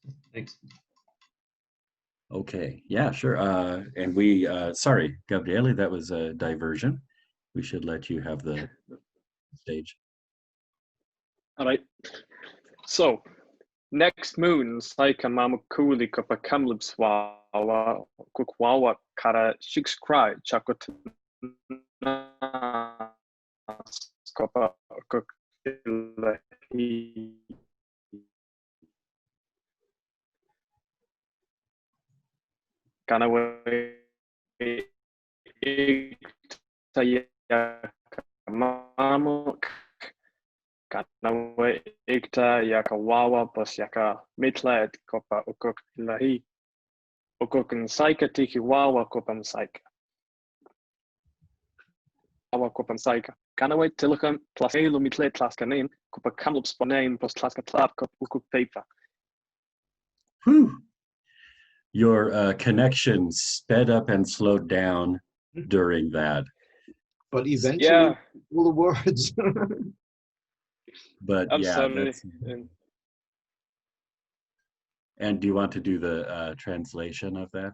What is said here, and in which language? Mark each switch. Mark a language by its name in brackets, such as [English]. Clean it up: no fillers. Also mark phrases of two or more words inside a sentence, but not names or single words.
[English] Thanks. Okay, yeah, sure. And we, sorry, Gabriele, that was a diversion. We should let you have the stage. All right. So, next moon, [Chinook Jargon] Saika Mamakuli Kapa Kamloops Wawa, Kukwawa Kara Shiks Cry, Chakot Kopa Kukilahi. Kanawe Mamuk. Kanawe Ikta Yaka Wawa plus Yaka Mitlet Kopa Ukuk Lahi Ukuk Saika Tiki Wawa Kopam Saika Wawa Kopam Saika Kanawe Tilakam plus Elu Mitlet Tlaskanin Kopa Kamloops Name plus Tlaska Tlap Kop Ukuk Paper. [English] Whew. Your connection sped up and slowed down during that. But eventually, Yeah. all the words. But I'm yeah, sorry. and do you want to do the translation of that?